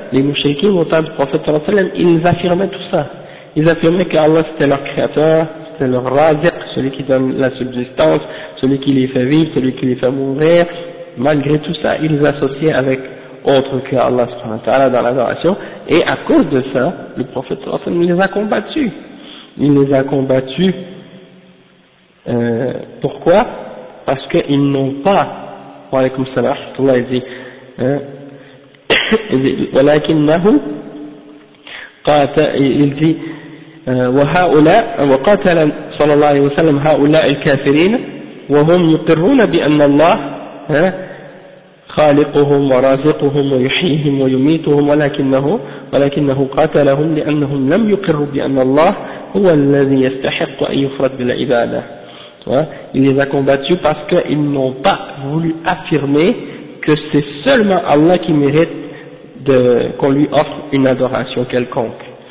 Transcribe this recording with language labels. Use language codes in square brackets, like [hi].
[fr] Les mouchriquins, au temps du prophète sallallahu alayhi wa sallam, ils affirmaient tout ça. Ils affirmaient que Allah c'était leur créateur, c'était leur raziq, celui qui donne la subsistance, celui qui les fait vivre, celui qui les fait mourir. Malgré tout ça, ils associaient avec autre que Allah subhanahu wa ta'ala dans l'adoration. Et à cause de ça, le prophète sallallahu alayhi wa sallam les a combattus. Il les a combattus. Pourquoi? Parce qu'ils n'ont pas, wa alaykum salam, Allah il dit, [ar] walakinnahu il dit, وقاتل صلى الله عليه وسلم هؤلاء الكافرين وهم يقرون بأن الله خالقهم ورازقهم ويحييهم ويميتهم ولكنه قاتلهم لأنهم لم يقروا بأن الله هو الذي يستحق أن يفرد بالعبادة. [fr] Il les a combattus parce qu'ils n'ont pas voulu affirmer que c'est seulement Allah qui mérite qu'on lui offre une adoration quelconque.